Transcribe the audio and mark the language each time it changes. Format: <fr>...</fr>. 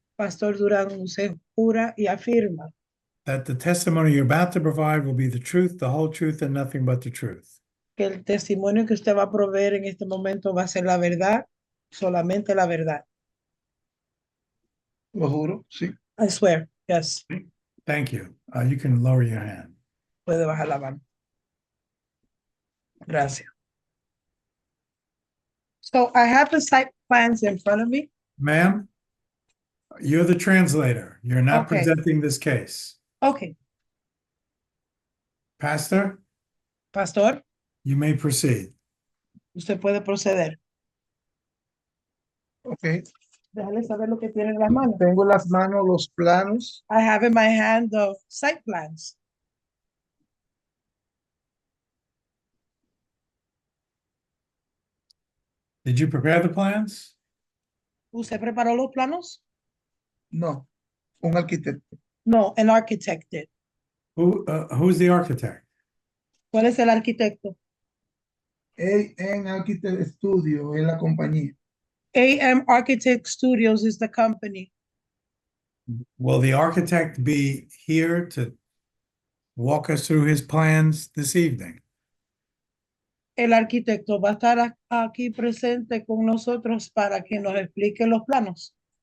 <es>Pastor Durán, usted jura y afirma</es> <en>that the testimony you're about to provide will be the truth, the whole truth, and nothing but the truth?</en> <es>que el testimonio que usted va a proveer en este momento va a ser la verdad, solamente la verdad. lo juro, sí.</es> <en>I swear, yes. Thank you. You can lower your hand.</en> <es>Puede bajar la mano. Gracias.</es> <en>So I have the site plans in front of me. Ma'am, you're the translator. You're not Okay. presenting this case. Okay, Pastor, Pastor, you may proceed.</en> <es>usted puede proceder. Ok. Déjale saber lo que tiene en las manos. Tengo en las manos los planos.</es> <en>I have in my hand the site plans. Did you prepare the plans?</en> <es>¿Usted preparó los planos? No, un arquitecto.</es> <en>No, an architect did. Who's the architect?</en> <es>¿Cuál es el arquitecto? En Architect Studio, en la compañía.</es> <en>AM Architect Studios is the company. Will the architect be here to walk us through his plans this evening?</en> <es>El arquitecto va a estar aquí presente con nosotros para que nos explique los planos.</es>